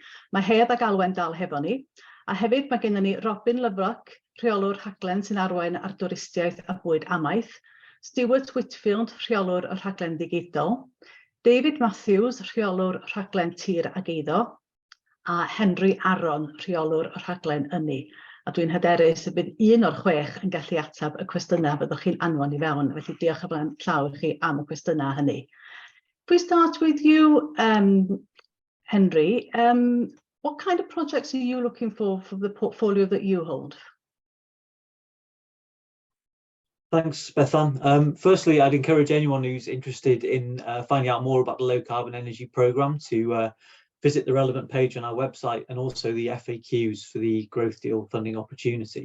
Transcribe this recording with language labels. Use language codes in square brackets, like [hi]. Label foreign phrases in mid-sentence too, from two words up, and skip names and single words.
[cy] Mae Hedd ac Alwen dal hefo ni, a hefyd mae gennym ni Robin Lyfroc, rheolwr rhaglen sy'n arwain ar dwristiaeth a bwyd amaeth, Stuart Whitfield, rheolwr y rhaglen ddigidol, David Matthews, rheolwr rhaglen tir ag eiddo, a Henry Aron, rheolwr y rhaglen ynni. A dwi'n hyderus y bydd un o'r 6 yn gallu ateb y cwestiynau byddwch chi'n anfon i fewn, felly diolch o flaen llaw i chi am y cwestiynau hynny. [en] If we start with you, Henry, what kind of projects are you looking for the portfolio that you hold? Thanks, Bethan. Firstly, I'd encourage anyone who's interested in finding out more about the Low Carbon Energy Programme to visit the relevant page on our website and also the FAQs for the Growth Deal funding opportunity.